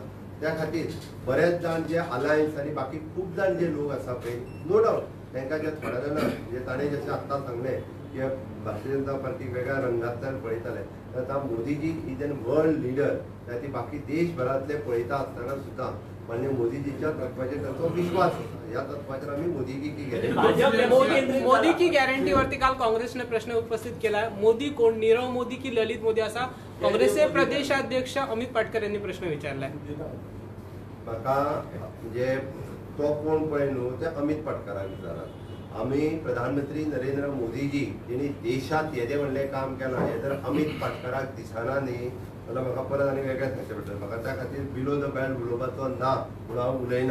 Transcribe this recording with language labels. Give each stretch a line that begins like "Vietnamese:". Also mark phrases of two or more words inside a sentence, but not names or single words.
Konkani: त्या खातीर बरेच जाण जे अलायन्स आनी बाकी खूब जाण जे लोक आसा पळय नो डावट तांकां जे थोड्या जाणां म्हणजे ताणें जशें आत्तां सांगलें की भारतीय जनता पार्टी वेगळ्या रंगांतल्यान पळयताले तर आतां मोदीजी
English: is an world leader.
Konkani: त्या ती बाकी देशभरांतले पळयता आसतना सुद्दां माननीय मोदीजीच्या तत्वाचेर तांचो विश्वास आसा. ह्या तत्वाचेर आमी मोदीजी की गॅरंटी
Marathi: मोदी की गॅरंटीवरती काल काँग्रेसने प्रश्न उपस्थित केला. मोदी कोण, नीरव मोदी की ललित मोदी, असा काँग्रेसचे प्रदेशाध्यक्ष अमित पाटकर यांनी प्रश्न विचारलाय.
Konkani: म्हाका म्हणजे तो कोण पळय न्हू ते अमित पाटकराक विचारात. आमी प्रधानमंत्री नरेंद्र मोदीजी जेणी देशात येदे व्हडलें काम केलां हें जर अमित पाटकराक दिसना न्ही जाल्यार म्हाका परत आनी वेगळें सांगचें पडटलें. म्हाका त्या खातीर
English: below the belt
Konkani: उलोवपाचो ना म्हणून हांव उलयना.